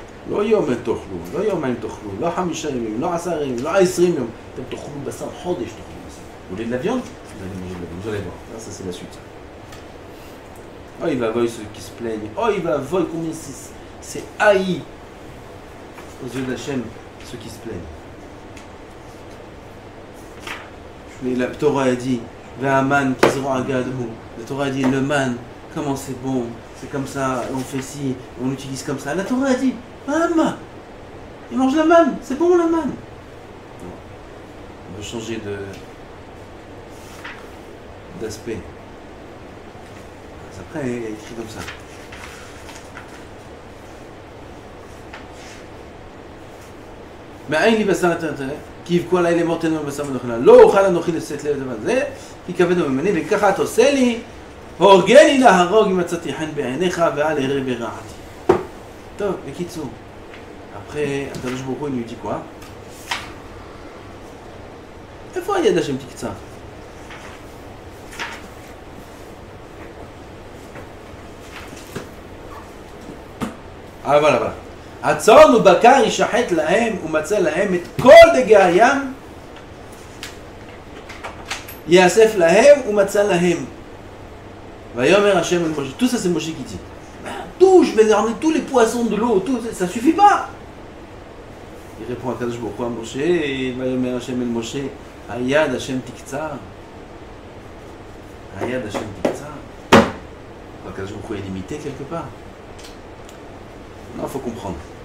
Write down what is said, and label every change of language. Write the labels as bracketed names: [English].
[Hebrew] לא יום תאכלו, לא יומיים תאכלו, לא 5 ימים, לא 10 ימים, לא 20 יום. אתם תאכלו בשר חודש, תאכלו בשר. [French] Vous voulez de la viande? Vous allez manger de la viande, vous allez voir. Là, ça c'est la suite. Oh, il va voir ceux qui se plaignent. Oh, il va voir combien c'est haï aux yeux d'Hachem, ceux qui se plaignent. Mais la Torah a dit, Ve'aman qui sera à Gadou. La Torah a dit, le man, comment c'est bon, c'est comme ça, on fait ci, on l'utilise comme ça. La Torah a dit, man, il mange la manne, c'est bon la manne. On veut changer d'aspect. Après, il y a écrit comme ça. [Hebrew] מאין לי בשר נתן, כי יבכו עליי לאמור תן לנו בשר ונאכלה. לא אוכל אנוכי לשאת לב דבר זה, כי כבדו ממני, וככה אתה עושה לי, הורגני להרוג אם מצאתי חן בעיניך, ואל אראה ברעתי. טוב, בקיצור. [French] après, הקדוש ברוך הוא, il lui dit quoi? [Hebrew] איפה היד השם תקצר? [French] Ah voilà, voilà. [Hebrew] הצאן ובקר ישחט להם ומצא להם את כל דגי הים יאסף להם ומצא להם. ויאמר השם אל משה. [French] Tout ça c'est Moshe qui dit. Tout, je vais ramener tous les poissons de l'eau, tout, ça suffit pas. Il répond à Kadosh Baruch Hu à Moshe et [Hebrew] ויאמר השם אל משה היד השם תקצר. היד השם תקצר. [French] Kadosh Baruch Hu est limité quelque part. Non, il faut comprendre.